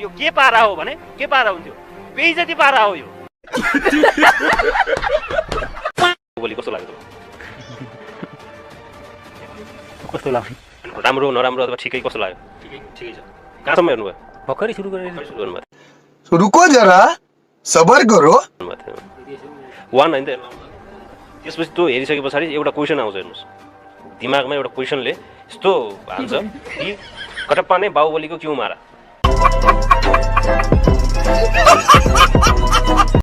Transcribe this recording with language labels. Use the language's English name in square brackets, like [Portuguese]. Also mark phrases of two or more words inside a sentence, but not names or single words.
[Nepali] यो के पारा हो भने के पारा हुन्थ्यो? बेइज्जती पारा हो यो। कस्तो लाग्यो? राम्रो नराम्रो अथवा ठिकै कस्तो लाग्यो ठिकै छ कहाँसम्म हेर्नुभयो भर्खरै सुरु गर्नुभयो [Hindi] रुको जरा सबर करो [Nepali] वान होइन त त्यसपछि त्यो हेरिसके पछाडि एउटा क्वेसन आउँछ हेर्नुहोस् दिमागमा एउटा क्वेसनले यस्तो हाल्छ कि कटप्पा नै बाहुबलीको [Hindi] क्यों मारा